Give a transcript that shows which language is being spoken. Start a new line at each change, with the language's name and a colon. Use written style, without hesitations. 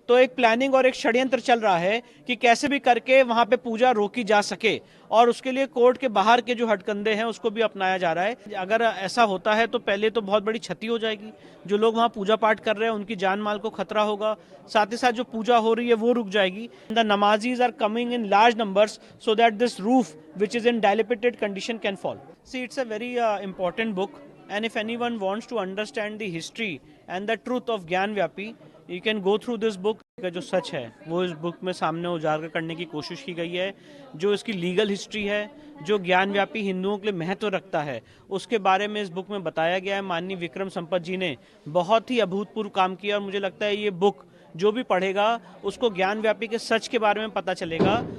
Hindi: तो एक प्लानिंग और एक षड्यंत्र चल रहा है कि कैसे भी करके वहां पे पूजा रोकी जा सके, और उसके लिए कोर्ट के बाहर के जो हथकंडे हैं उसको भी अपनाया जा रहा है। अगर ऐसा होता है तो पहले तो बहुत बड़ी क्षति हो जाएगी, जो लोग वहां पूजा पाठ कर रहे हैं उनकी जान माल को खतरा होगा, साथ ही साथ जो पूजा हो रही है वो रुक जाएगी।
English: The namazis are coming in large numbers so that this roof which is in dilapidated condition can fall. See, it's a very important book, and if anyone wants to understand the history and the truth of Gyan Vyapi, you can go through this book.
Hindi: का जो सच है वो इस book में सामने उजागर करने की कोशिश की गई है। जो इसकी लीगल हिस्ट्री है, जो ज्ञान व्यापी हिंदुओं के लिए महत्व रखता है, उसके बारे में इस बुक में बताया गया है। माननीय विक्रम संपत जी ने बहुत ही अभूतपूर्व काम किया, और मुझे लगता है ये बुक जो भी पढ़ेगा उसको ज्ञान व्यापी के सच के बारे में पता चलेगा।